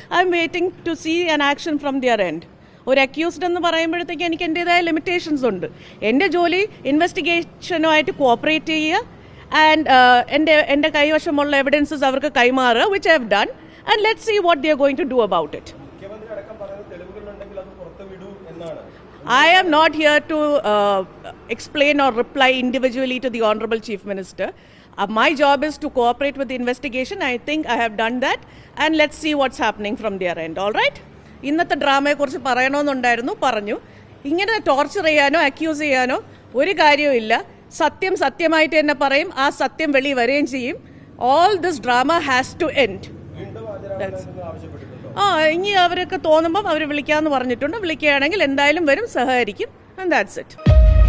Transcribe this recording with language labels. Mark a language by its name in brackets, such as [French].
[English] I'm waiting to see an action from their end. [Malayalam] ഒരു accused എന്ന് പറയുമ്പോഴത്തേക്ക് എനിക്ക് എൻ്റെതായ ലിമിറ്റേഷൻസ് ഉണ്ട്. എൻ്റെ ജോലി ഇൻവെസ്റ്റിഗേഷനുമായിട്ട് കോപ്പറേറ്റ് ചെയ്യുക ആൻഡ് എൻ്റെ കൈവശമുള്ള എവിഡൻസസ് അവർക്ക് കൈമാറുക, [English] Which I have done, and let's see what they are going to do about it. I am not here to explain or reply individually to the Honorable Chief Minister. My job is to cooperate with the investigation. I think I have done that, and let's see what's happening from their end. All right? [Malayalam] ഇന്നത്തെ ഡ്രാമയെക്കുറിച്ച് പറയണമെന്നുണ്ടായിരുന്നു, പറഞ്ഞു. ഇങ്ങനെ torture ചെയ്യാനോ accuse ചെയ്യാനോ ഒരു കാര്യവുമില്ല. സത്യം സത്യമായിട്ട് തന്നെ പറയും, ആ സത്യം വെളി വരികയും ചെയ്യും. [English] All this drama has to end. [Malayalam] ഇനി അവരൊക്കെ തോന്നുമ്പോൾ അവർ വിളിക്കാമെന്ന് പറഞ്ഞിട്ടുണ്ട്. വിളിക്കുകയാണെങ്കിൽ എന്തായാലും വരും, സഹകരിക്കും, [English] and that's it.